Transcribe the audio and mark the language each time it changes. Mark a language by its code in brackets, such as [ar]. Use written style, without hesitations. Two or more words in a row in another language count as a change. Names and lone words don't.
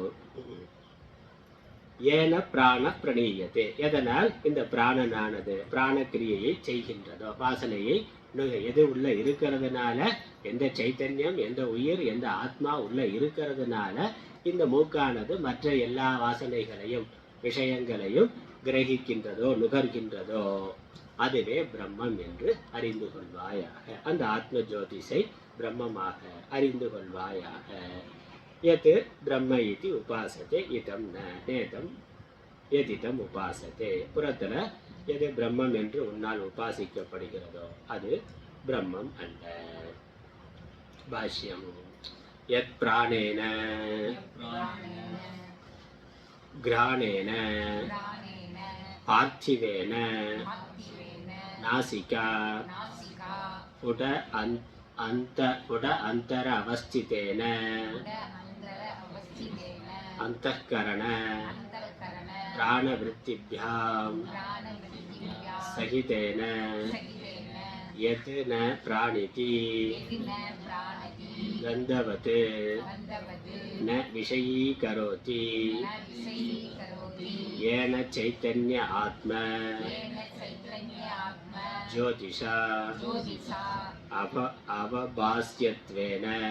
[sa] येन प्राण प्रणीयते, [ta] எதனால் இந்த பிராணனானது பிராணக்கிரியையை செய்கின்றதோ, வாசனையை எது உள்ள இருக்கிறதுனால, எந்த சைத்தன்யம், எந்த உயிர், எந்த ஆத்மா உள்ள இருக்கிறதுனால இந்த மூக்கானது மற்ற எல்லா வாசனைகளையும் விஷயங்களையும் கிரகிக்கின்றதோ நுகர்கின்றதோ அதுவே பிரம்மம் என்று அறிந்து கொள்வாயாக. அந்த ஆத்ம ஜோதிஷை பிரம்மமாக அறிந்து கொள்வாயாக. [sa] यत् ब्रह्म इति उपासते इदं न नेदं यदिदम् उपासते. [ta] புறத்தில் எது பிரம்மம் என்று உன்னால் உபாசிக்கப்படுகிறதோ அது பிரம்மம் அல்ல. [sa] பாஷ்யம். यत् प्राणेन घ्राणेन पार्थिवेन नासिका उट अंतर अवस्थितेन अंतःकरण प्राणवृत्तिभ्यां सहितेन यत् न प्राणिति गन्धवत् न विषयीकरोति येन चैतन्य आत्मा ज्योतिषा अवभास्यत्वेन